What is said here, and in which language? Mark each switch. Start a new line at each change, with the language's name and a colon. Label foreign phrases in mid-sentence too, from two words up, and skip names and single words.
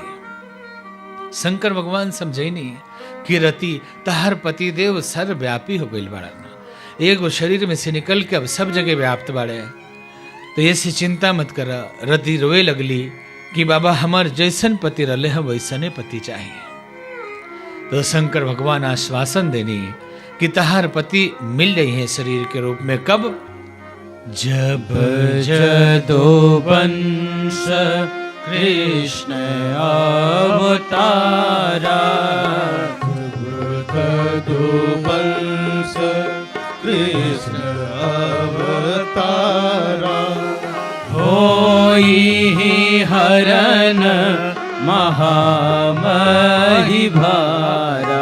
Bhojpuri: शंकर भगवान समझैनी कि रति तहर पति देव सर्वव्यापी हो गई बड़ा, एगो शरीर में से निकल के अब सब जगह व्याप्त बाड़े, तो ऐसी चिंता मत कर। रति रोए लगली कि बाबा हमार जैसन पति रले हैं वैसने पति चाहिए। तो शंकर भगवान आश्वासन देनी कि तहार पति मिल रही है शरीर के रूप में। कब?
Awadhi: जब जदोवंश कृष्ण अवतारा। जदोवंश कृष्ण अवतारा। होई हरन महामहि भारा।